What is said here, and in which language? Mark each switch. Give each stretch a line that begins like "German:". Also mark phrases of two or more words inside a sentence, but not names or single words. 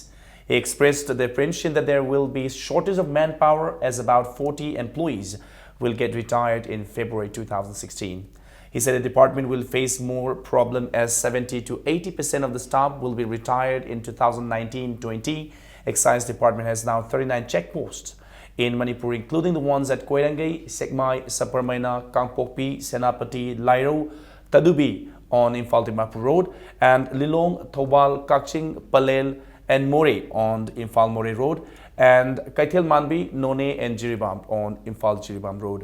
English: He expressed the apprehension that there will be shortage of manpower as about 40 employees will get retired in February 2016. He said the department will face more problem as 70 to 80% of the staff will be retired in 2019-20. Excise Department has now 39 checkposts in Manipur, including the ones at Koirangay, Sekmai, Saparmaina, Kangpokpi, Senapati, Lairo, Tadubi on Imphal-Dimapur Road, and Lilong, Thobal, Kakching, Palel, and More on Imphal-More Road, and Kaithel Manbi, None, and Jiribam on Imphal-Jiribam Road.